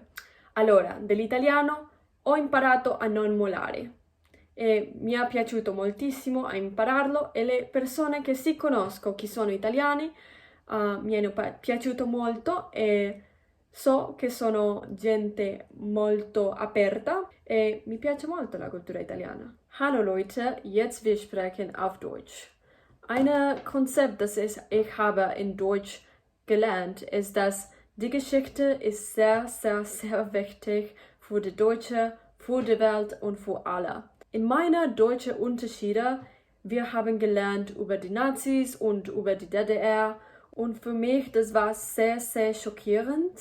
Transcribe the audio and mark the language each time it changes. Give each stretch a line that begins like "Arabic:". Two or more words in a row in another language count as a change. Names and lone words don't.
Italian: Allora, dell'italiano ho imparato a non mollare e mi è piaciuto moltissimo a impararlo e le persone che sì conosco che sono italiani mi hanno piaciuto molto e so che sono gente molto aperta e mi piace molto la cultura italiana.
German: Hallo Leute, jetzt wir sprechen auf Deutsch. Ein Konzept, das ich habe in Deutsch gelernt, ist, dass die Geschichte ist sehr, sehr, sehr wichtig für die Deutsche, für die Welt und für alle. In meiner deutschen Unterschiede, wir haben gelernt über die Nazis und über die DDR und für mich, das war sehr, sehr schockierend.